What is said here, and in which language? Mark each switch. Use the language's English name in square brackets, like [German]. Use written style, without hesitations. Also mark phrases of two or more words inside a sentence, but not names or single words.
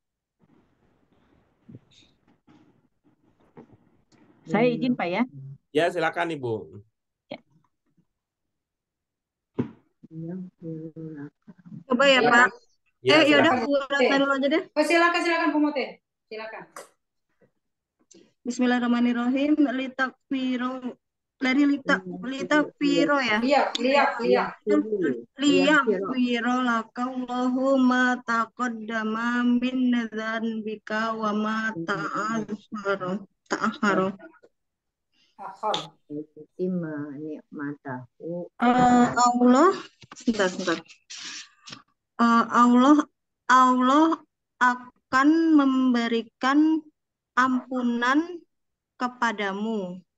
[Indonesian] Saya izin Pak ya. Ya, silakan Ibu. Coba ya, Iya, Pak. Ya, Yaudah, silakan. Bu Ratna dulu aja deh. Oh, silakan Bu Mote. Silakan. [Arabic] بسم الله الرحمن الرحيم. [Indonesian] Litakfiro ya. [Arabic] ليغفر لك الله ما تقدم من ذنبك وما تأخر. [Indonesian] Allah, sebentar. Allah akan memberikan ampunan kepadamu.